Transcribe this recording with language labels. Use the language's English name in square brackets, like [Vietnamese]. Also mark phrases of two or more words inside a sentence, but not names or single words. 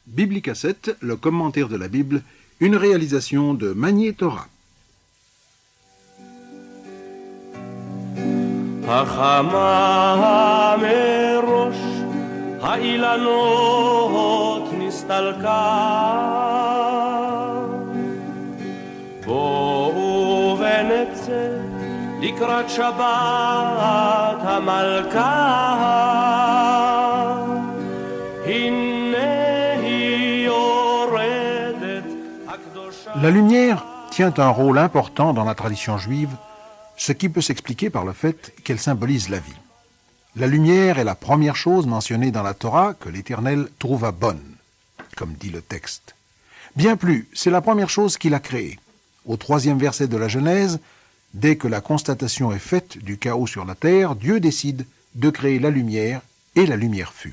[French] Biblicassette, le commentaire de la Bible, une réalisation de Magné Torah. [Hebrew] החמה מראש האילנות נסתלקה בואו ונצא לקראת שבת המלכה הנה היא יורדת הקדושה. [French] La lumière tient un rôle important dans la tradition juive, ce qui peut s'expliquer par le fait qu'elle symbolise la vie. La lumière est la première chose mentionnée dans la Torah que l'Éternel trouva bonne, comme dit le texte. Bien plus, c'est la première chose qu'il a créée. Au 3e verset de la Genèse, dès que la constatation est faite du chaos sur la terre, Dieu décide de créer la lumière, et la lumière fut.